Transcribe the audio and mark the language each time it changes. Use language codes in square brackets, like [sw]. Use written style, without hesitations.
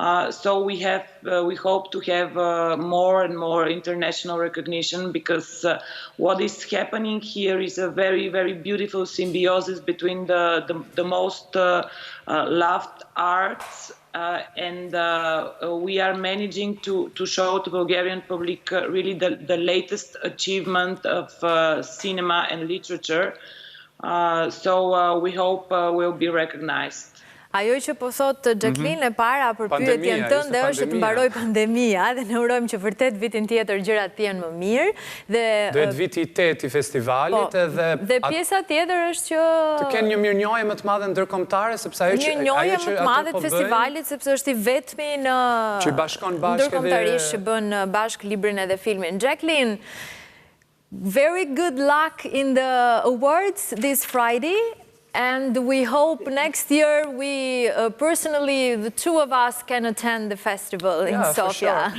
[en] So we hope to have more and more international recognition, because what is happening here is a very, very beautiful symbiosis between the most loved arts, and we are managing to show to Bulgarian public really the latest achievement of cinema and literature. So we hope will be recognized. [sq] Ajo që po thot Jacqueline e para për pyetjen tënde është të mbaroj pandemia, dhe ne urojmë që vërtet vitin tjetër gjërat të jenë më mirë. Duhet viti 8 i festivalit dhe pjesa tjetër është që të kenë një mirënjohje më të madhe ndërkombëtare, sepse ajo që mirënjohje më të madhe të festivalit, sepse është i vetmi në që bashkon bashkë ndërkombëtarisht që bën bashkë librin edhe filmin. [en] Jacqueline, very good luck in the awards this Friday. And we hope next year we, personally, the two of us can attend the festival in Sofia.